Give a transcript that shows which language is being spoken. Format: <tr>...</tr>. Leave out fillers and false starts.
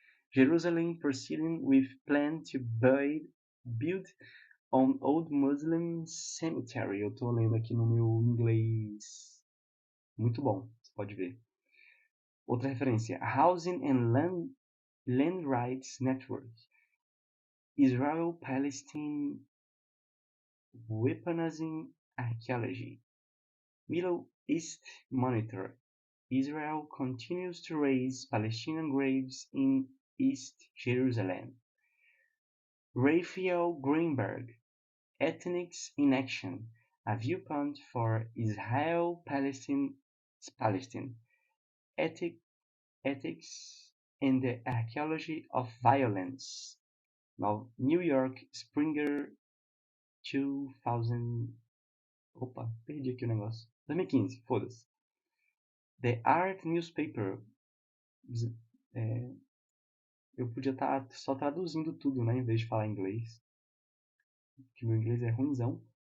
<en>Jerusalem proceeding with plan to build on Old Muslim Cemetery.</en> <pt>Eu estou lendo aqui no meu inglês. Muito bom, você pode ver. Outra referência, Housing and Land Rights Network.</pt> <en>Israel-Palestine Weaponizing Archaeology. Middle East Monitor. Israel continues to raise Palestinian graves in East Jerusalem. Raphael Greenberg, Ethnics in Action, a viewpoint for Israel-Palestine, ethics and the archaeology of violence. New York, Springer 2000.</en> <pt>Opa, perdi aqui o negócio. 2015, foda-se. The Art Newspaper. Eu podia estar só traduzindo tudo, né, em vez de falar inglês. Que meu inglês é ruimzão.</pt>